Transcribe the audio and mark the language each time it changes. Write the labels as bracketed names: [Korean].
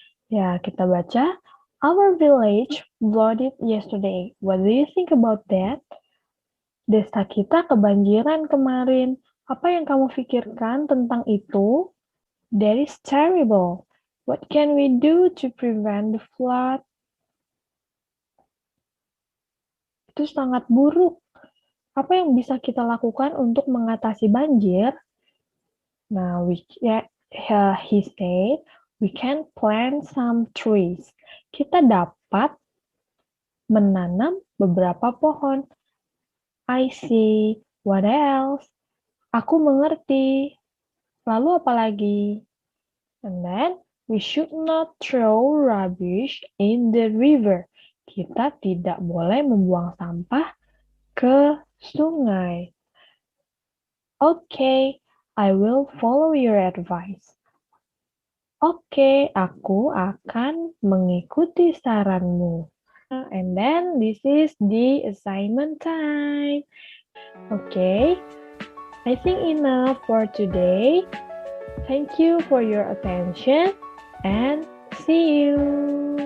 [Indonesian] Ya, kita baca, [English] our village flooded yesterday. What do you think about that? [Indonesian] Desa kita kebanjiran kemarin. Apa yang kamu pikirkan tentang itu? [English] That is terrible. What can we do to prevent the flood? [Indonesian] Itu sangat buruk. Apa yang bisa kita lakukan untuk mengatasi banjir? [English] Nah, he said, we can plant some trees. [Indonesian] Kita dapat menanam beberapa pohon. [English] I see. What else? [Indonesian] Aku mengerti. Lalu apa lagi? [English] And then, we should not throw rubbish in the river. [Indonesian] Kita tidak boleh membuang sampah ke sungai. [English] Okay, I will follow your advice. [Indonesian] Oke, aku akan mengikuti saranmu. [English] And then, this is the assignment time. Okay, I think enough for today. Thank you for your attention and see you.